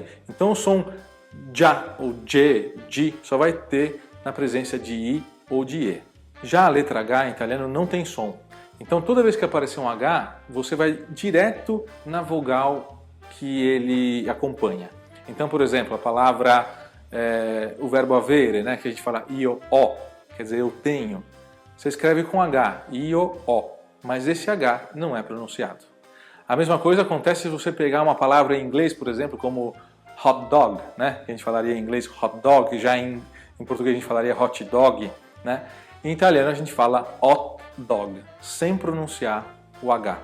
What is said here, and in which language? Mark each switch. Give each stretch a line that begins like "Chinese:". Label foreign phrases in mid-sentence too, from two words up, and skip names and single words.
Portuguese: Então o som já ou G, G, só vai ter na presença de I ou de E. Já a letra H em italiano não tem som. Então toda vez que aparecer um H, você vai direto na vogal que ele acompanha. Então, por exemplo, a palavra, o verbo avere, né, que a gente fala
Italian: io ho,
Portuguese: quer dizer, eu tenho. Você escreve com H,
Italian: io ho,
Portuguese: mas esse H não é pronunciado. A mesma coisa acontece se você pegar uma palavra em inglês, por exemplo, como
English: hot dog,
Portuguese: né, que a gente falaria em inglês
English: hot dog,
Portuguese: já em português a gente falaria
English: hot dog,
Portuguese: né? Em italiano a gente fala
English: hot dog,
Portuguese: sem pronunciar o H.